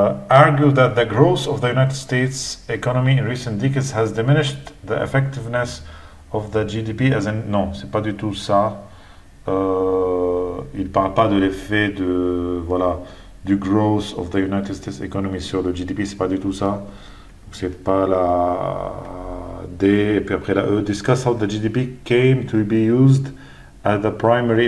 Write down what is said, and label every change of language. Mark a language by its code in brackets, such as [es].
[en] Argue that the growth of the United States economy in recent decades has diminished the effectiveness of the GDP as an... [fr] Non, c'est pas du tout ça. Il parle pas de l'effet de du [en] growth of the United States economy [fr] sur le GDP, c'est pas du tout ça. C'est pas la D et puis après la E. [en] Discuss how the GDP came to be used as the primary.